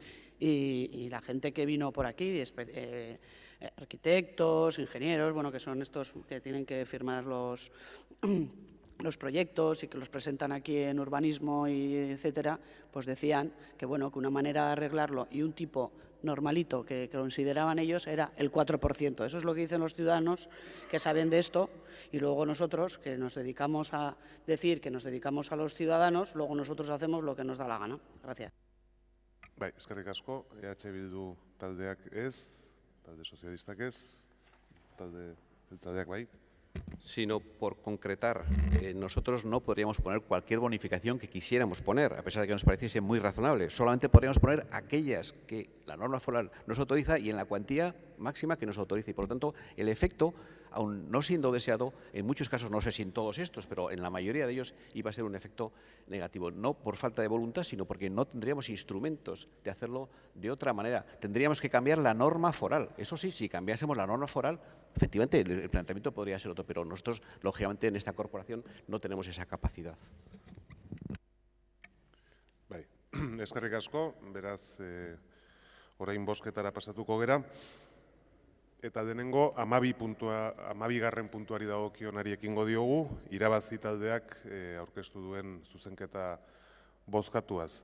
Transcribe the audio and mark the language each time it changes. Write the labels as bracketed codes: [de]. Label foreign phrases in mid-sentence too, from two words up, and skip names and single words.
[es] Y la gente que vino por aquí, arquitectos, ingenieros, bueno, que son estos que tienen que firmar los proyectos y que los presentan aquí en urbanismo y etcétera, pues decían que bueno, que una manera de arreglarlo y un tipo normalito que consideraban ellos era el 4%. Eso es lo que dicen los ciudadanos que saben de esto y luego nosotros que nos dedicamos a decir que nos dedicamos a los ciudadanos, luego nosotros hacemos lo que nos da la gana. Gracias. [eu] Bai, eskerrik asko. EH Bildu taldeak ez, talde sozialistak ez, taldeak bai. [es] Sino por concretar, nosotros no podríamos poner cualquier bonificación que quisiéramos poner, a pesar de que nos pareciese muy razonable. Solamente podríamos poner aquellas que la norma foral nos autoriza y en la cuantía máxima que nos autoriza. Y por lo tanto, el efecto, aun no siendo deseado, en muchos casos, no sé si en todos estos, pero en la mayoría de ellos iba a ser un efecto negativo. No por falta de voluntad, sino porque no tendríamos instrumentos de hacerlo de otra manera. Tendríamos que cambiar la norma foral. Eso sí, si cambiásemos la norma foral, efectivamente el planteamiento podría ser otro, pero nosotros, lógicamente, en esta corporación no tenemos esa capacidad. [eu] Bai, eskerrik asko, beraz, orain bozketara pasatuko gera. Eta denengo, 12. puntuari dagokionari ekingo diogu, irabazi taldeak aurkeztu duen zuzenketa bozkatuaz.